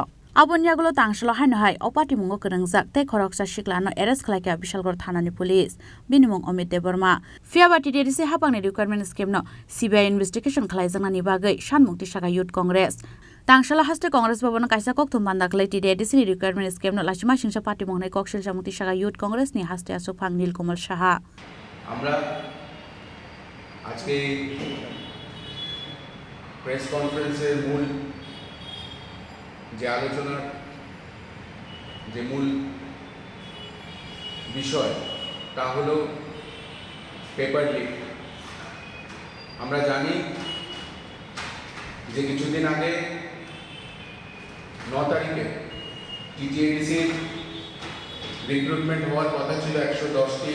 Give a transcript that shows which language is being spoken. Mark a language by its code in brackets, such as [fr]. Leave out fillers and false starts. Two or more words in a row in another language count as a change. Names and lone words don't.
[trp] Abon Yagulo Tangshalo Hanoi, Opati Mungo Kerangzak, Te Koroksa Shiklano, Eres Kalaka Bishalgor Thanani Police, Minimum Omid Deborma, Fiaba TTIDC Hapang [en] requirement scheme [trp] no, [en] CBI investigation [trp] Klaizanani Bagai, Shanmukti Shaka Youth Congress. Tangshala haste Congress Babono Kaisa Kokthum Banda Klai TTIDC [en] requirement scheme [trp] no Lashima Singsa party Mongnai Kokshil Shamukti Shaka Youth Congress ni haste Ashok Phang Nilkomal Shaha. [bn] আমরা আজকে [en] press conference [bn] মূল যে আলোচনার যে মূল বিষয় তা হলো পেপার লিক আমরা জানি যে কিছুদিন আগে 9 তারিখে টিটিআইডিসি রিক্রুটমেন্ট হওয়ার কথা ছিল 110টি